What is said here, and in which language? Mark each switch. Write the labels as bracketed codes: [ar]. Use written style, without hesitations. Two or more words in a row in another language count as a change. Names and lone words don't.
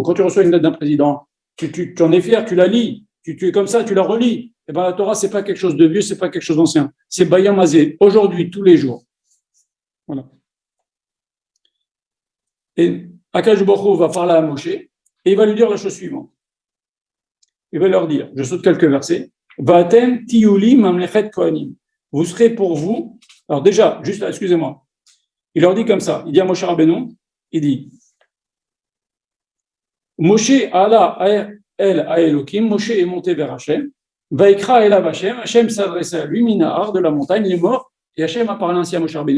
[fr] Quand tu reçois une lettre d'un président, tu en es fier, tu la lis, tu es comme ça, tu la relis. Et ben la Torah, c'est pas quelque chose de vieux, c'est pas quelque chose d'ancien. C'est [he] ביום הזה, [fr] aujourd'hui, tous les jours. Voilà. Et [he] הקדוש ברוך [fr] va parler à Moshe. Et il va lui dire la chose suivante. Il va leur dire, je saute quelques versets, [he] ואתם תהיו לי ממלכת כהנים. [fr] Vous serez pour vous. Alors déjà, juste là, excusez-moi. Il leur dit comme ça. Il dit à Moshe Rabbeinu, il dit, [he] משה עלה אל האלהים, [fr] Moshe est monté vers Hachem, [he] ויקרא אליו ה, [fr] Hachem s'adressait à lui, Minahar de la montagne, il est mort, et Hachem a parlé ainsi à Moshe Rabbeinu.